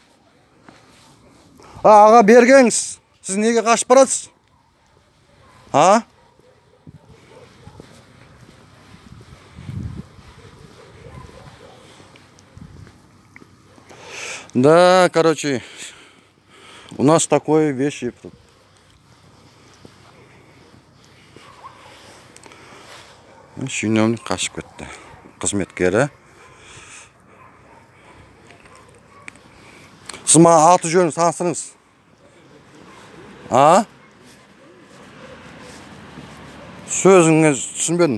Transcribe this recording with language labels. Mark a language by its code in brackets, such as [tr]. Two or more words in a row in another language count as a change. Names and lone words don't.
[kk] Аға бергеңіз. Сіз неге қашып барасыз? [ru] Да, короче, у нас такое вещи. [kk] Шенеунік қашып кетті. Қызметкері. Сіз маған аты жөнін таныстырыңыз. Сөзіңіз түсінбедім.